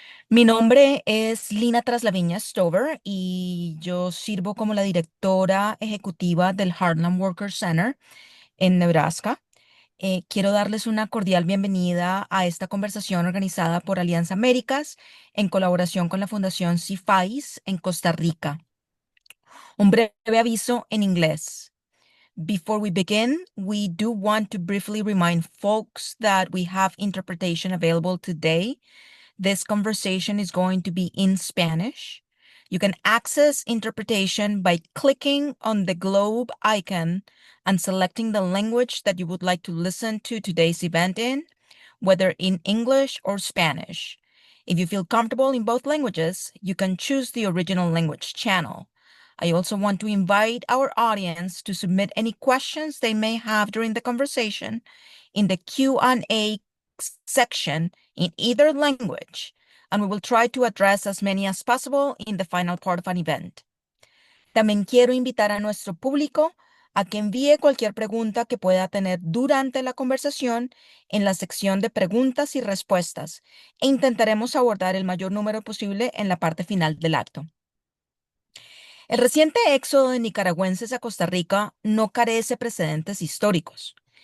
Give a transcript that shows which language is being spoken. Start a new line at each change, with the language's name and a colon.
Spanish: Mi nombre es Lina Traslaviña Stover y yo sirvo como la directora ejecutiva del Heartland Worker Center en Nebraska. Quiero darles una cordial bienvenida a esta conversación organizada por Alianza Américas en colaboración con la Fundación CIFAIS en Costa Rica. Un breve aviso en inglés.
English: Before we begin, we do want to briefly remind folks that we have interpretation available today. This conversation is going to be in Spanish. You can access interpretation by clicking on the globe icon and selecting the language that you would like to listen to today's event in, whether in English or Spanish. If you feel comfortable in both languages, you can choose the original language channel. I also want to invite our audience to submit any questions they may have during the conversation in the Q&A section in either language, and we will try to address as many as possible in the final part of an event.
Spanish: También quiero invitar a nuestro público a que envíe cualquier pregunta que pueda tener durante la conversación en la sección de preguntas y respuestas e intentaremos abordar el mayor número posible en la parte final del acto. El reciente éxodo de nicaragüenses a Costa Rica no carece precedentes históricos.